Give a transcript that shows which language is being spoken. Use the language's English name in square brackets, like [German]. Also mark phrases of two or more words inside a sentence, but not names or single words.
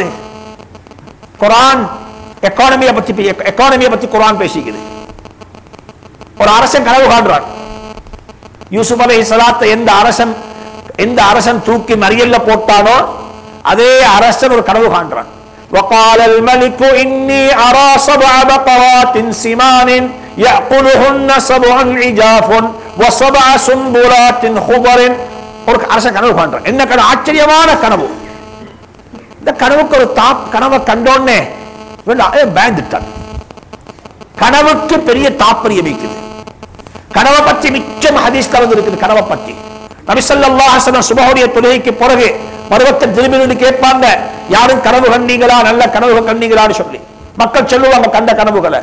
[Tamil] குர்ஆன் எக்கானமியை பத்தி குர்ஆன் பேசிக்குது. ஒரு அரசன் கனவு காண்றான். யூசுப் அலைஹிஸ்ஸலாத்தை எந்த அரசன் தூக்கி மறியல்ல போட்டானோ அதே அரசன் ஒரு கனவு காண்றான். [Arabic] وقال الملك إني أرى 7 بقرات سمان يأكلهن 7 عجاف و7 سنبلات خضر. [Tamil] ஒரு அரசன் கனவு காண்றான். என்ன கனவு? ஆச்சரியமான கனவு. இந்த கனவுக்கு ஒரு கனவை கண்டோன்னே பயந்துட்டான். கனவுக்கு பெரிய தாற்பயம் இருக்குது. கனவை பற்றி மிச்சம் ஹதீஸ் கலந்து இருக்குது. கனவை பற்றி நபி [Arabic] صلى الله عليه وسلم [Tamil] சுபஹுடைய தொழுகைக்கு பிறகு மறுபக்க திரும்பி கேட்பாங்க, யாரும் கனவு கண்டீங்களா, நல்ல கனவு கண்டீங்களான்னு சொல்லி மக்கள் சொல்லுவாங்க கண்ட கனவுகளை.